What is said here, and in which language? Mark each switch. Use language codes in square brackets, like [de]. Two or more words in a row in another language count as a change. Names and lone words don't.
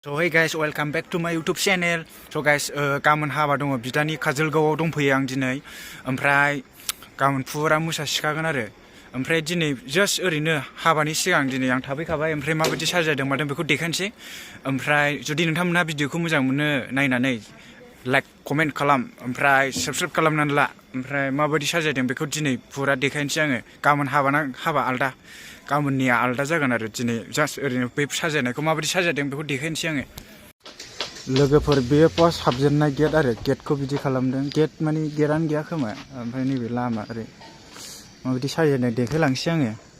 [en] So hey guys, welcome back to my YouTube channel. So guys, [brx] गाबोन हाबा दङ बिदानि काजोलगावआव दंफैयो आं दिनै ओमफ्राय गाबोन फुरा मोसासिखागोन आरो ओमफ्राय दिनै जास्ट ओरैनो हाबानि सिगां दिनै आं थाफैखाबाय ओमफ्राय माबायदि साजायदों मादों बेखौ देखायनोसै ओमफ्राय जुदि नोंथांमोनहा भिडिअखौ मोजां मोनो नायनानै [en] like comment [brx] खालाम ओमफ्राय साबस्क्राइब खालामनानै ला ओमफ्राय माबायदि साजायदों बेखौ दिनै फुरा देखायनोसै आङो गाबोन हाबा आलदा गाबोननिया आलदा जागोन आरो दिनै जास्ट ओरैनो बे साजायनायखौ माबायदि साजायदों बेखौ देखायनोसै आङो लोगोफोर बेयो फार्स्ट हाबजेननाय गेट आरो गेटखौ बिदि खालामदों गेट माने गेटआनो गैया खोमा ओमफ्राय नैबे लामा ओरै माबायदि साजायनाय देखायलांसै आङो